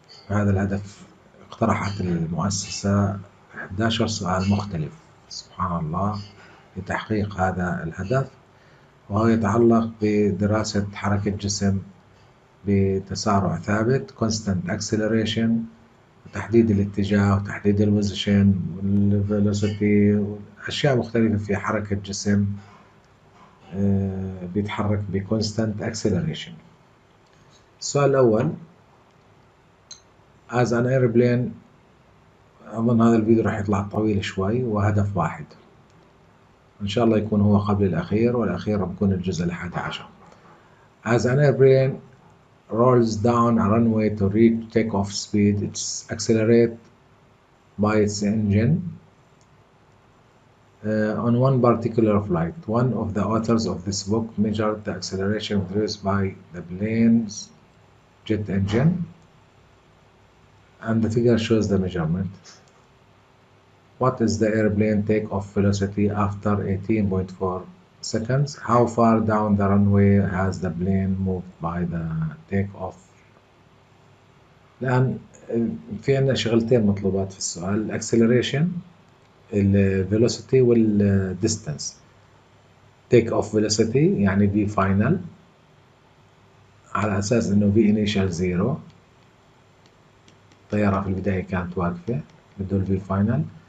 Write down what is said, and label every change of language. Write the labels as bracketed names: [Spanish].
[Arabic] هذا الهدف اقترحت المؤسسة 11 سؤال مختلف، سبحان الله، لتحقيق هذا الهدف، وهو يتعلق بدراسة حركة جسم بتسارع ثابت constant acceleration، وتحديد الاتجاه وتحديد البوزيشن والفيلوسيتي وأشياء مختلفة في حركة جسم بيتحرك بconstant acceleration. السؤال الأول: [English] as an airplane. [Arabic] أظن هذا الفيديو راح يطلع طويل شوي، وهدف واحد إن شاء الله يكون هو قبل الأخير، والأخير راح يكون الجزء الحادي عشر. [English] as an airplane rolls down a runway to reach takeoff speed, it's accelerated by its engine on one particular flight. One of the authors of this book measured the acceleration produced by the plane's jet engine, and the figure shows the measurement. What is the airplane takeoff velocity after 18.4 seconds? How far down the runway has the plane moved by the takeoff? [Arabic] الآن في عندنا شغلتين مطلوبات في السؤال: الاكسلريشن، الفيلوسيتي، والديستانس. تيك اوف فيلوسيتي يعني في فاينل، على اساس انه في انيشال زيرو، الطيارة في البداية كانت واقفة، بده الفي فاينل.